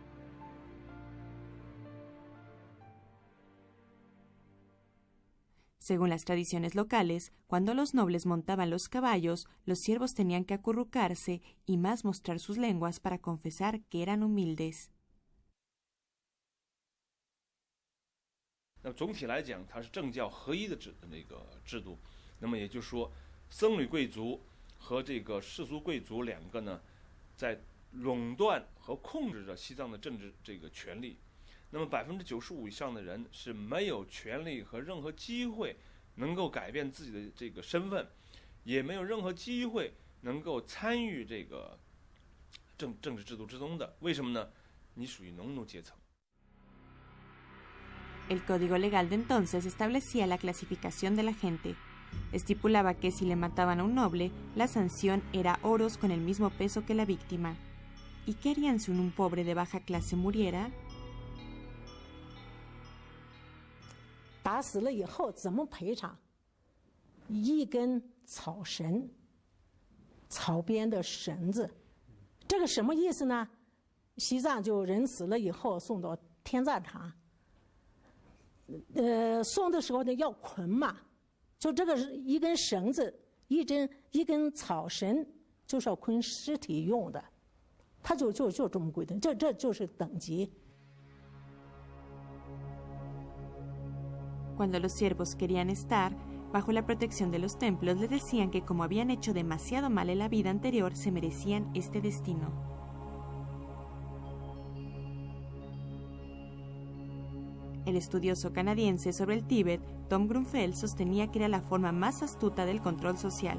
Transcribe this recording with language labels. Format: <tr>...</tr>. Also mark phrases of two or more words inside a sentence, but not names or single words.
<es>Según las tradiciones locales, cuando los nobles montaban los caballos, los siervos tenían que acurrucarse y más mostrar sus lenguas para confesar que eran humildes.</es> <zh>那么总体来讲，它是政教合一的制度。那么也就是说，僧侣贵族和这个世俗贵族两个呢，在垄断和控制着西藏的政治这个权利。那么95%以上的人是没有权利和任何机会能够改变自己的这个身份，也没有任何机会能够参与这个政治制度之中的。为什么呢？你属于农奴阶层。</zh> <es>El código legal de entonces establecía la clasificación de la gente. Estipulaba que si le mataban a un noble, la sanción era oros con el mismo peso que la víctima. ¿Y qué harían si un pobre de baja clase muriera?</es> <zh>打死了以后怎么赔偿？一根草绳，草编的绳子，这个什么意思呢？西藏就人死了以后送到天葬场，送的时候呢要捆嘛，就这个一根绳子，一根草绳，就是要捆尸体用的，他就这么规定，这就是等级。</zh> <es>Cuando los siervos querían estar bajo la protección de los templos, les decían que como habían hecho demasiado mal en la vida anterior, se merecían este destino. El estudioso canadiense sobre el Tíbet, Tom Grunfeld, sostenía que era la forma más astuta del control social.</es>